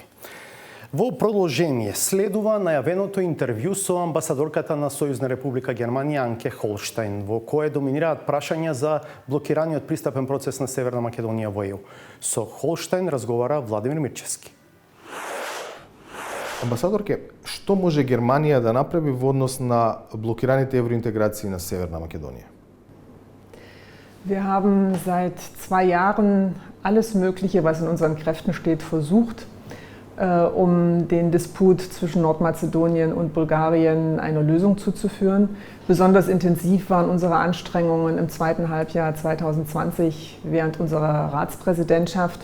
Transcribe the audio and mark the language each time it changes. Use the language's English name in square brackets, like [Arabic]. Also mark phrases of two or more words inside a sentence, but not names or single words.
[Macedonian] Во продолжение следува најавеното интервју со амбасадорката на Сојузна република Германија Анке Холштајн, во кое доминираат прашања за блокираниот пристапен процес на Северна Македонија во ЕУ. Со Холштајн разговара Владимир Мирчевски. Амбасадорке, што може Германија да направи во однос на блокираните евроинтеграции на Северна Македонија? [German] Wir haben seit 2 Jahren alles Mögliche, was in unseren Kräften steht, versucht, um den Disput zwischen Nordmazedonien und Bulgarien eine Lösung zuzuführen. Besonders intensiv waren unsere Anstrengungen im zweiten Halbjahr 2020 während unserer Ratspräsidentschaft.